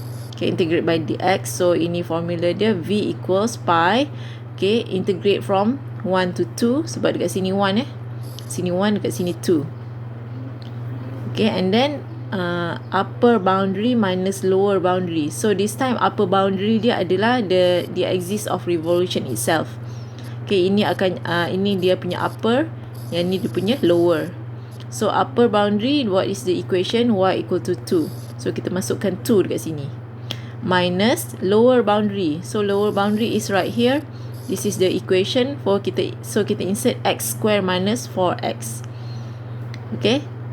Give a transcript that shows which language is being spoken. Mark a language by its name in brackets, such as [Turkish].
[English] Okay, integrate by dx. So, [Malay] ini formula dia. [English] V equals pi. Okay, integrate from 1 to 2. [Malay] Sebab dekat sini 1 Sini 1, dekat sini 2. [English] Okay, and then upper boundary minus lower boundary. So, this time upper boundary [Malay] dia adalah [English] the axis of revolution itself. Okay, [Malay] ini akan ini dia punya upper, yang ni dia punya lower. [English] So upper boundary, what is the equation? Y equal to 2. [Malay] So kita masukkan 2 dekat sini. [English] Minus lower boundary. So lower boundary is right here. This is the equation for kita. So kita insert x square minus 4x. Okay.